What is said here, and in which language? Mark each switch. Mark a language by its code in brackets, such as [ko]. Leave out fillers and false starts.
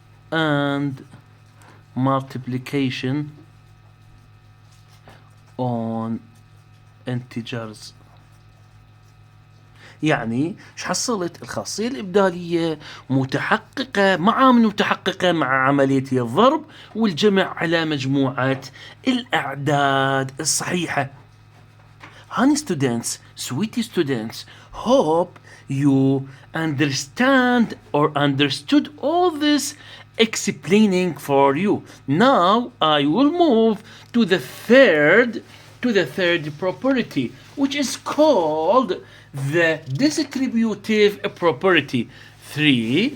[en] and multiplication on integers. [ar] يعني ايش حصلت؟ الخاصية الإبدالية متحققة مع متحققة مع عملية الضرب والجمع على مجموعة الأعداد الصحيحة. [en] Honey students, sweetie students, hope you understand or understood all this explaining for you. Now I will move to the third property, which is called the distributive property. 3.